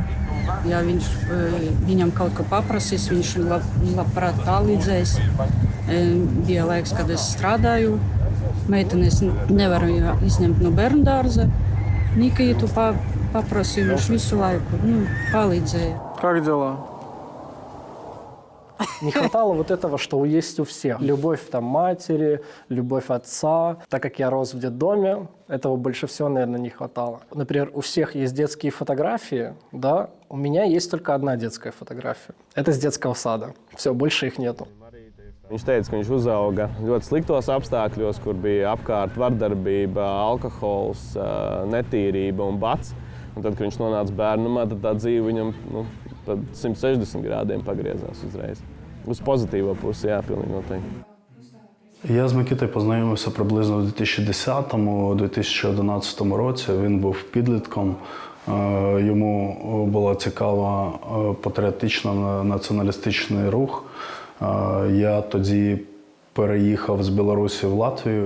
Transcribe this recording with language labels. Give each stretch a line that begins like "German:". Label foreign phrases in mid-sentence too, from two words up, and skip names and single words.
Latvian: Ja viņam kaut ko paprasīs, viņš labprāt palīdzēs. Bija laiks, kad es strādāju. Meitenes nevaru izņemt no bērnu dārza. Nikitu paprasīju, viņš visu laiku palīdzēja.
Russian: Как дела? Не хватало вот этого, что есть у всех. Любовь там матери, любовь отца. Так как я рос в детдоме, этого больше всего, наверное, не хватало. Например, у всех есть детские фотографии, да? У меня есть только одна детская фотография. Это с детского сада. Все, больше их нету.
Latvian: Viņš teica, ka viņš uzauga ļoti sliktos apstākļos, kur bija apkārt vardarbība, alkohols, netīrība un bats. Un tad, kad viņš nonāca bērnumā, tad tā dzīve viņam pa 160 grādiem погрезалась uzreiz. Uz pozitīvo pusi, jā, pilnīgi noteikти.
Ukrainian: Я з Микитою познайомився приблизно у 2010-2011 році. Він був підлітком. Йому була цікава патріотично-націоналістичний рух. Я тоді переїхав з Білорусі в Латвію.